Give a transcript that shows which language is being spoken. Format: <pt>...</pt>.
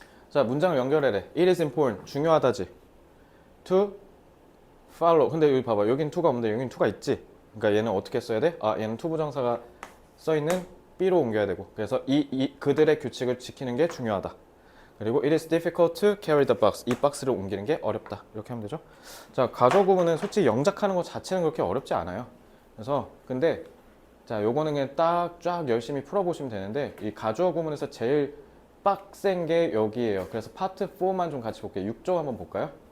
<ko>자 문장을 연결해래.</ko> <en>It is important.</en> <ko>중요하다지.</ko> <en>To follow.</en> <ko>근데 여기 봐봐. 여긴 to가 없는데 여긴 to가 있지. 그러니까 얘는 어떻게 써야 돼? 아 얘는 to 부정사가 써있는 B로 옮겨야 되고. 그래서 그들의 규칙을 지키는 게 중요하다. 그리고</ko> <en>it is difficult to carry the box.</en> <ko>이 박스를 옮기는 게 어렵다. 이렇게 하면 되죠. 자 가주어 구문은 솔직히 영작하는 것 자체는 그렇게 어렵지 않아요. 그래서 근데 자 요거는 그냥 딱 쫙 열심히 풀어보시면 되는데 이 가주어 구문에서 제일 빡센 게 여기에요. 그래서 파트 4만 좀 같이 볼게요. 6조 한번 볼까요?</ko>